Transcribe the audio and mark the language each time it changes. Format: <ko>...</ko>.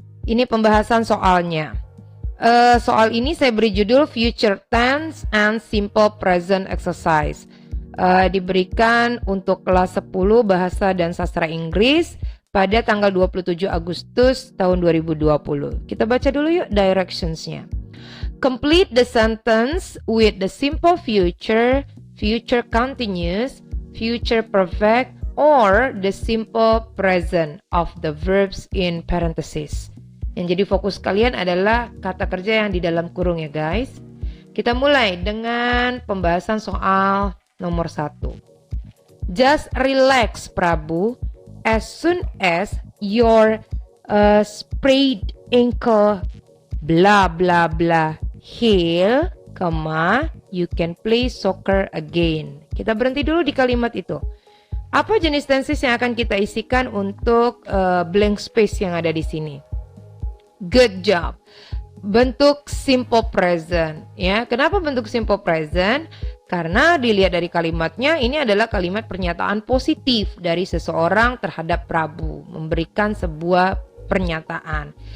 <id>Ini pembahasan soalnya. Soal ini saya beri judul Future Tense and Simple Present Exercise. Diberikan untuk kelas 10 Bahasa dan Sastra Inggris pada tanggal 27 Agustus tahun 2020. Kita baca dulu yuk directions-nya.</id> <en>Complete the sentence with the simple future, future continuous, future perfect, or the simple present of the verbs in parentheses.</en> <id>Yang jadi fokus kalian adalah kata kerja yang di dalam kurung ya guys. Kita mulai dengan pembahasan soal nomor 1.</id> <en>Just relax Prabu. As soon as your sprained ankle blah blah blah heal, you can play soccer again.</en> <id>Kita berhenti dulu di kalimat itu. Apa jenis tenses yang akan kita isikan untuk blank space yang ada di sini?</id> <en>Good job.</en> <id>Bentuk simple present ya. Kenapa bentuk simple present? Karena dilihat dari kalimatnya, ini adalah kalimat pernyataan positif dari seseorang terhadap Prabu, memberikan sebuah pernyataan.</id>